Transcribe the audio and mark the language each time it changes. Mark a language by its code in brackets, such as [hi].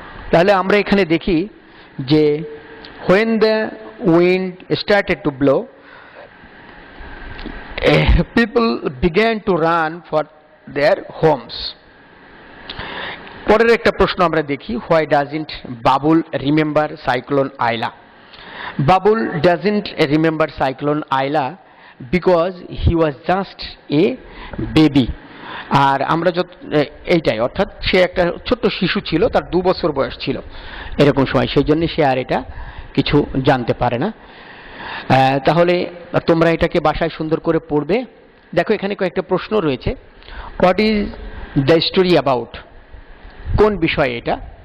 [bn] তাহলে আমরা এখানে দেখি যে [en] When the wind started to blow, people began to run for their homes. [bn] পরের একটা প্রশ্ন আমরা দেখি, [en] why doesn't Babul remember cyclone Aila? Babul doesn't remember cyclone Aila because he was just a baby. [bn] আর আমরা এইটাই, অর্থাৎ সে একটা ছোট্ট শিশু ছিল, তার 2 বছর বয়স ছিল এরকম সময়, সেই জন্য সে আর এটা কিছু জানতে পারে না। তাহলে তোমরা এটাকে বাসায় সুন্দর করে পড়বে। দেখো, এখানে কয়েকটা প্রশ্ন রয়েছে। [en] What is the story about? [bn] কোন বিষয়ে এটা?